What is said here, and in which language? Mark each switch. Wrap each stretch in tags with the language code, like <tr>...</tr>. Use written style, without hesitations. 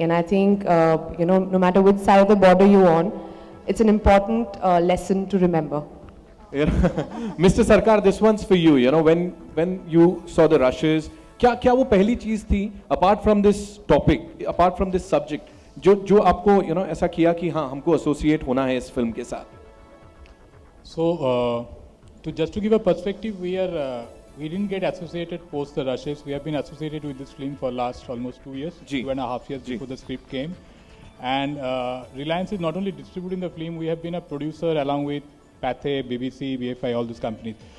<en>And I think, no matter which side of the border you're on, it's an important lesson to remember. Mr. Sarkar, this one's for you. When you saw the rushes,</en> <hi>क्या वो पहली चीज थी</hi> <en>apart from this topic, apart from this subject,</en> <hi>जो आपको ऐसा किया कि हाँ हमको एसोसिएट होना है इस फिल्म के साथ?</hi> <en>So, just to give a perspective, we didn't get associated post the rushes. We have been associated with this film for last almost 2 years, 2.5 years before the script came. And Reliance is not only distributing the film, we have been a producer along with Pathé, BBC, BFI, all these companies.</en>